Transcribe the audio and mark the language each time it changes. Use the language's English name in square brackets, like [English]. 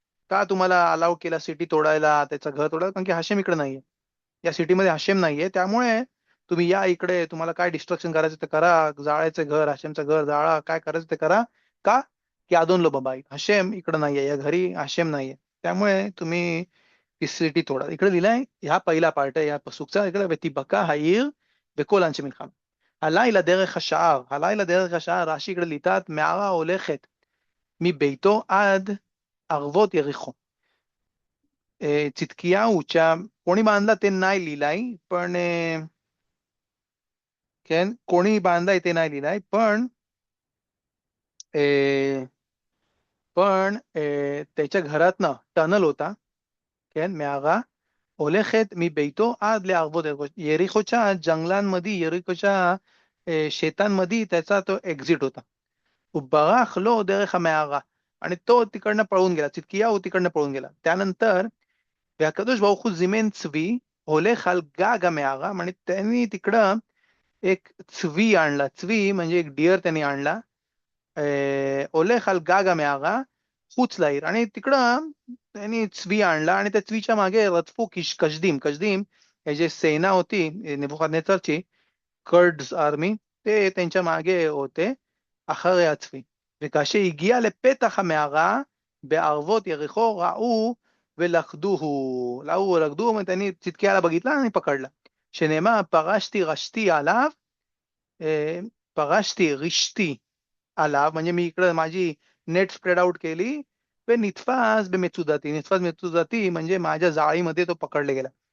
[Marathi] का तुम्हाला अलाउ केला सिटी तोडायला, त्याचं घर तोडायला? कारण की हाशेम इकडे नाहीये, या सिटीमध्ये हाशेम नाहीये. त्यामुळे तुम्ही या इकडे, तुम्हाला काय डिस्ट्रक्शन करायचं ते करा, जाळायचं घर, हाशेमचं घर जाळा, काय करायचं ते करा. का की आदोन लो बबाईत, हाशेम इकडे नाहीये, या घरी हाशेम नाहीये. त्यामुळे तुम्ही ती सिटी तोडा. इकडे लिहिलंय, हा पहिला पार्ट आहे या पसूकचा. [Hebrew] इकडे ותיבקע העיר וכל אנשי מלחמה. הלילה דרך השער, הלילה דרך השער, רש"י [Marathi] इकडे लिहितात [Hebrew] מערה הולכת מביתו עד ערבות יריחו. [Marathi] צדקיהו कोणी बांधला ते नाही लिहिलाय, पण कोणी बांधलाय ते नाही लिहिलाय, पण अं, त्याच्या घरातनं टनल होता. [Hebrew] מערה הולכת מביתו עד לערבות יריחו. [Marathi] यरिकोच्या जंगलांमध्ये, यरिकोच्या शेतांमध्ये त्याचा तो एक्झिट होता. उभराख लो दרך המערה, आणि तो तिकडनं पळून गेला, चितकियाहू तिकडनं पळून गेला. त्यानंतर [Hebrew] והקדוש ברוך הוא זימן צבי הולך על גג המערה, [Marathi] म्हणजे त्यांनी तिकडं एक चवी आणला. चवी म्हणजे एक डिअर त्यांनी आणला. [Hebrew] הולך על גג המערה חוץ לעיר, [Marathi] आणि तिकडं त्यांनी चवी आणला आणि त्या चवीच्या मागे रदफू कशदीम. कशदीम हे जे सेना होती नेबुकदनेझरची, कर्ड्स आर्मी, ते त्यांच्या मागे होते [Hebrew] אחרי הצבי. וכאשר הגיע לפתח המערה בערבות יריחו ראו ולכדוהו. ראו ולכדוהו, [Marathi] त्यांनी צדקיयाला बघितला आणि पकडला. [Hebrew] שנאמר פרשתי רשתי עליו, [Marathi] पराशती रिश्ती आला म्हणजे मी इकडे माझी नेट स्प्रेड आउट केली. नितफास मेचुदाती म्हणजे माझ्या जाळीमध्ये तो पकडले गेला.